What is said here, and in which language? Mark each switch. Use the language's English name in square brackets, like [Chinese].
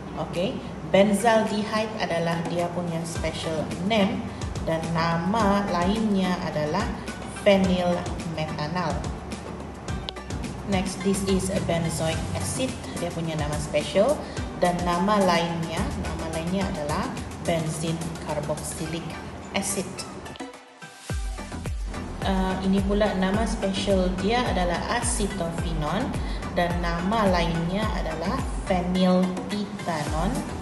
[Indonesian] Okay, benzaldehyde adalah dia punya special name dan nama lainnya adalah phenylmethanol. [English] Next, this is a benzoic acid. [Indonesian] Dia punya nama special dan nama lainnya adalah benzene carboxylic acid. Ini pula nama special dia adalah acetophenone dan nama lainnya adalah phenylketone.